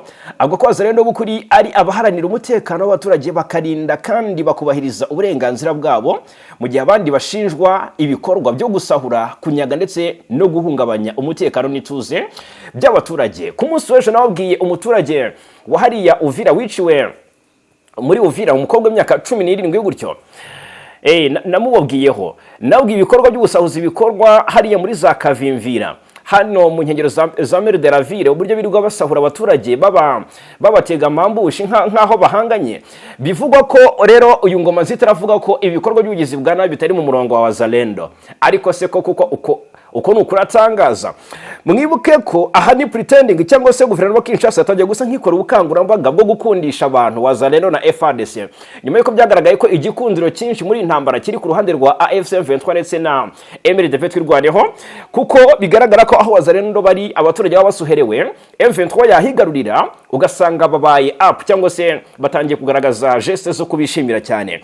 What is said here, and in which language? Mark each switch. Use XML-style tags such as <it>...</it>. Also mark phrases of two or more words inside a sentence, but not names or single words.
<rw>Avuga ko Wazalendo bukuri ari abaharanira umutekano w'abaturage, bakarinda kandi bakubahiriza uburenganzira bwabo, mu gihe abandi bashinjwa ibikorwa byo gusahura, kunyaga ndetse no guhungabanya umutekano n'ituze by'abaturage. Ku munsi w'ejo nababwiye umuturage wa hariya Uvira wiciwe muri Uvira, umukobwa w'imyaka 17 gutyo, namubabwiyeho nabwiye ibikorwa by'ubusahuzi bikorwa hariya muri za Kavimvira, hano mu nkengero za Mere de la Ville, uburyo birirwa basahura abaturage babatega amambushi nkaho bahanganye. Bivugwa ko rero uyu Ngoma Nzito aravuga ko ibikorwa by'ubugizi bwa nabi bitari mu murongo wa Wazalendo, ariko se ko kuko uko ni ukuri atangaza. Mwibuke ko aha ni pretending cyangwa se guverinoma Kinshasa yatangiye gusa nkikora ubukangurambaga bwo gukundisha abantu Wazalendo na FARDC, nyuma yuko byagaragaye ko igikundiro cyinshi muri intambara kiri ku ruhande rwa AFC M23 ndetse na MLDP twirwaneho, kuko bigaragara ko aho Wazalendo bari abaturage baba basuherewe, M23 yahigarurira ugasanga babaye up cyangwa se batangiye kugaragaza geste zo kubishimira cyane.</rw>